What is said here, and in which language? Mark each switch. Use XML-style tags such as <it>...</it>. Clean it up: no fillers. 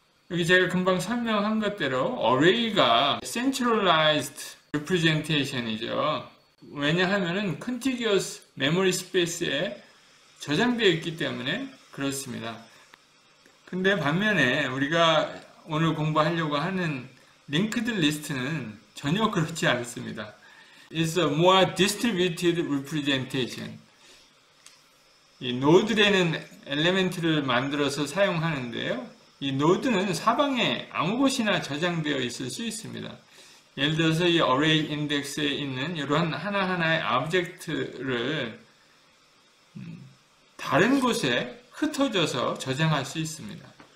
<ko>여기 제가 금방 설명한 것대로 어레이가</ko> <en>centralized representation</en> <ko>이죠. 왜냐하면</ko> <en>contiguous memory space</en> <ko>에 저장되어 있기 때문에 그렇습니다. 근데 반면에 우리가 오늘 공부하려고 하는 링크드 리스트는 전혀 그렇지 않습니다.</ko> <en>It's a more distributed representation.</en> <ko>이 노드라는 엘리멘트를 만들어서 사용하는데요. 이 노드는 사방에 아무 곳이나 저장되어 있을 수 있습니다. 예를 들어서 이 어레이 인덱스에 있는 이러한 하나하나의 오브젝트를 다른 곳에 흩어져서 저장할 수 있습니다.</ko>